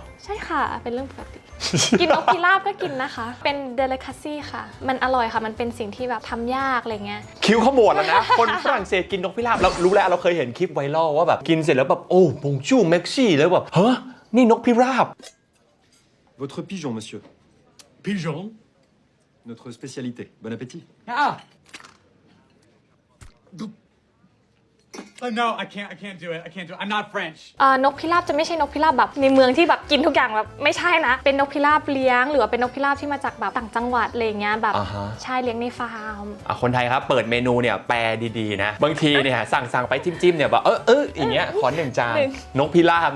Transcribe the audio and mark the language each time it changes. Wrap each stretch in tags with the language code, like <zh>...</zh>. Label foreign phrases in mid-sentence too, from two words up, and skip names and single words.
<th>ใช่ค่ะเป็นเรื่องปกติ กินนกพิราบก็กินนะคะ เป็นเดลิคาซี่ค่ะมันอร่อยค่ะมันเป็นสิ่งที่แบบทำยากอะไรเงี้ย คิ้วขมวดแล้วนะ คนฝรั่งเศสกินนกพิราบเรารู้แล้วเราเคยเห็นคลิปไวรัลว่าแบบกินเสร็จแล้วแบบโอ้บงจูเม็กซี่แล้วแบบเฮ้ยนี่นกพิราบ</th> <fr>Votre pigeon, monsieur. Pigeon? Notre spécialité. Bon appétit.</fr> <en>Ah! No, I can't do it. I can't do it. I'm not French.</en> <th>นกพิราบจะไม่ใช่นกพิราบแบบในเมืองที่แบบกินทุกอย่างแบบไม่ใช่นะ เป็นนกพิราบเลี้ยงหรือว่าเป็นนกพิราบที่มาจากแบบต่างจังหวัดอะไรเงี้ยแบบ อ่าฮะ ใช่เลี้ยงในฟาร์ม คนไทยครับเปิดเมนูเนี่ยแปลดีๆนะบางทีเนี่ยสั่งไปจิ้มๆเนี่ยแบบอย่างเงี้ยขอ1 จานนกพิราบนะ</th>